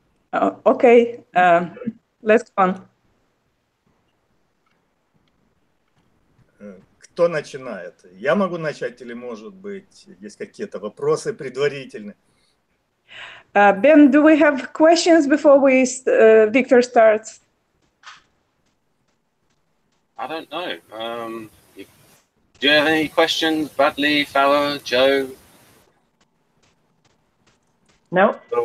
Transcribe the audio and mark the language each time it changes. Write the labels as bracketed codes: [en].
[en] Окей, let's go on. [ru] Кто начинает? Я могу начать или, может быть, есть какие-то вопросы предварительные? [en] Ben, do we have questions before Viktor starts? I don't know. Do you have any questions, Bradley, Farrah, Joe? No.